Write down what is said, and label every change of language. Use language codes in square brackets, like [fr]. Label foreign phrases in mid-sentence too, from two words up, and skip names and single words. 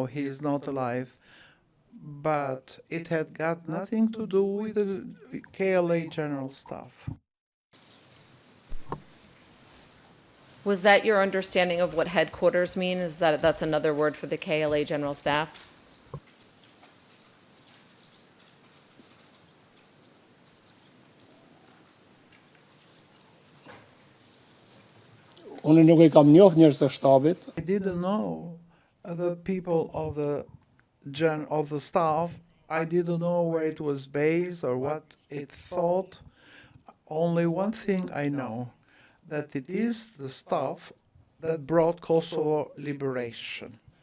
[en] He is not alive. But it had got nothing to do with the KLA general staff. Was that your understanding of what headquarters mean? Is that that's another word for the KLA general staff? [sq] Unë nuk e kam njohur njerëz të shtabit. [en] I didn't know the people of the staff. I didn't know where it was based or what it thought. Only one thing I know, that it is the staff that brought Kosovo liberation.